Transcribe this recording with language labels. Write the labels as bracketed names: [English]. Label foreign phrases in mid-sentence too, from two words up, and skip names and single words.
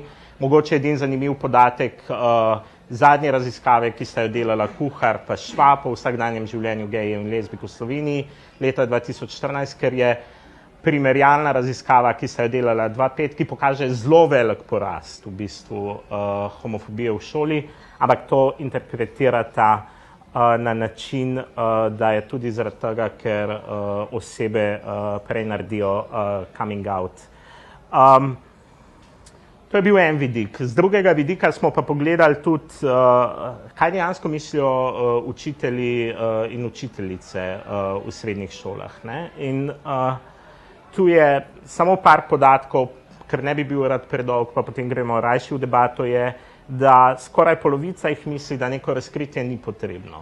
[Slovenian] Mogoče edin zanimiv podatek zadnje raziskave, ki sta jo delala Kuhar pa Švab o vsakdanjem življenju gejev in lezbik v Sloveniji leta 2014, ker je primerjalna raziskava, ki sta jo delala 2005, ki pokaže zelo velik porast v bistvu homofobije v šoli, ampak to interpretirata na način, da je tudi zaradi tega, ker osebe prej naredijo [English] coming out. [Slovenian] To je bil en vidik. Z drugega vidika smo pa pogledali tudi, kaj dejansko mislijo učitelji in učiteljice v srednjih šolah. In tu je samo par podatkov, ker ne bi bil rad predolg, pa potem gremo rajši v debato, je, da skoraj polovica jih misli, da neko razkritje ni potrebno.